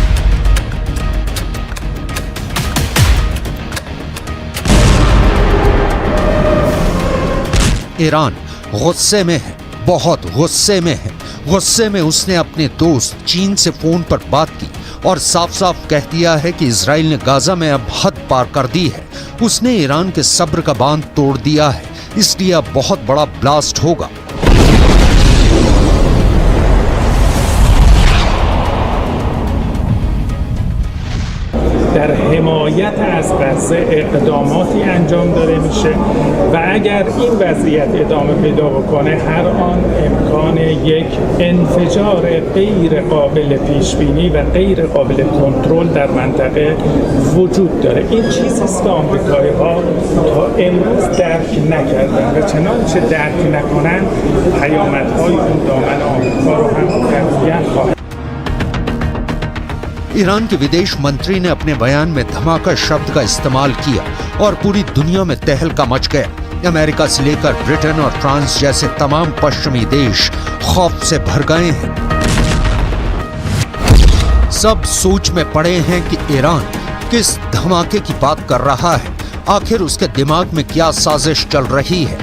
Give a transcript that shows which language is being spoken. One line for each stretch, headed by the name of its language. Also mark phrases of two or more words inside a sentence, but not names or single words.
Hindi: ईरान गुस्से में है, बहुत गुस्से में है। गुस्से में उसने अपने दोस्त चीन से फोन पर बात की और साफ साफ कह दिया है कि इजराइल ने गाजा में अब हद पार कर दी है। उसने ईरान के सब्र का बांध तोड़ दिया है, इसलिए अब बहुत बड़ा ब्लास्ट होगा।
Persian: در حمایت از غزه اقداماتی انجام داده میشه و اگر این وضعیت ادامه پیدا بکنه هر آن امکان یک انفجار غیر قابل پیش بینی و غیر قابل کنترل در منطقه وجود داره. این چیزی است که آمریکایی‌ها تا امروز درک نکردن و چنانچه درک نکنن پیامدهای اون دامن آمریکا رو هم تقویت خواهد.
Hindi: ईरान के विदेश मंत्री ने अपने बयान में धमाका शब्द का इस्तेमाल किया और पूरी दुनिया में तहलका मच गया। अमेरिका से लेकर ब्रिटेन और फ्रांस जैसे तमाम पश्चिमी देश खौफ से भर गए हैं। सब सोच में पड़े हैं कि ईरान किस धमाके की बात कर रहा है, आखिर उसके दिमाग में क्या साजिश चल रही है।